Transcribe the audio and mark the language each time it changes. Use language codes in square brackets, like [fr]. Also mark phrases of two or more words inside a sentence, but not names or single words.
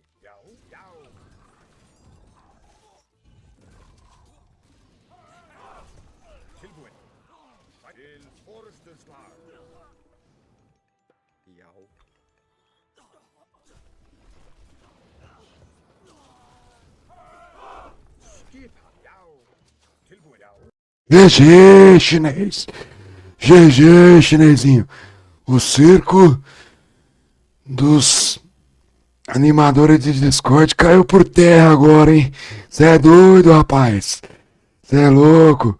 [is] Já. Tilbúin. Til orustuslag. Já. Skipan, já. Tilbúin, já. [pt] GG, chinês. GG, chinesinho. O circo dos animadores de Discord caiu por terra agora, hein? Cê é doido, rapaz. Cê é louco.